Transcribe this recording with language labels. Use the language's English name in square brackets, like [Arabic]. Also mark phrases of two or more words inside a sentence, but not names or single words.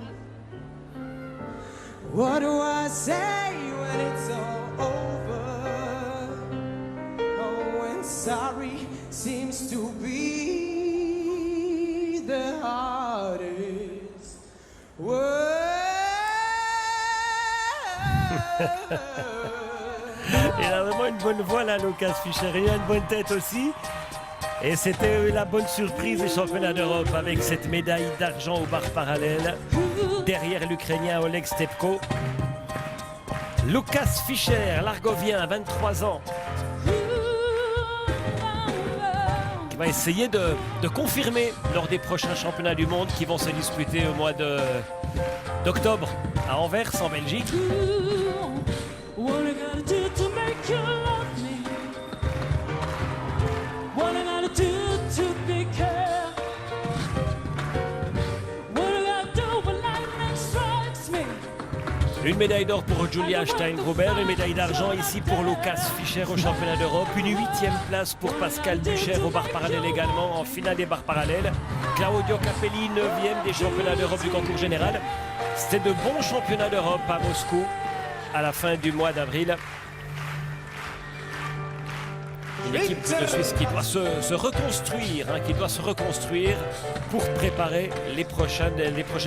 [English] What do I say when it's all over? Oh, when sorry seems to be the hardest word. [French] Il a vraiment une bonne voix là, Lukas Fischer, il a une bonne tête aussi. Et c'était la bonne surprise des championnats d'Europe avec cette médaille d'argent au bar parallèle. Derrière l'Ukrainien Oleg Stepko. Lukas Fischer, l'Argovien, 23 ans, qui va essayer de confirmer lors des prochains championnats du monde qui vont se disputer au mois d'octobre à Anvers en Belgique. [English] What I gotta do to make you love me? What I gotta do to be care? What I gotta do when lightning strikes me? [French] Une médaille d'or pour Julia Steingruber, une médaille d'argent ici pour Lukas Fischer au championnat d'Europe, une 8e place pour Pascal Bucher au bar parallèle également en finale des bars parallèles. Claudio Capelli, 9e des championnats d'Europe du concours général. C'était de bons championnats d'Europe à Moscou à la fin du mois d'avril. Une équipe de Suisse qui doit se reconstruire, qui doit se reconstruire pour préparer les prochaines échéances.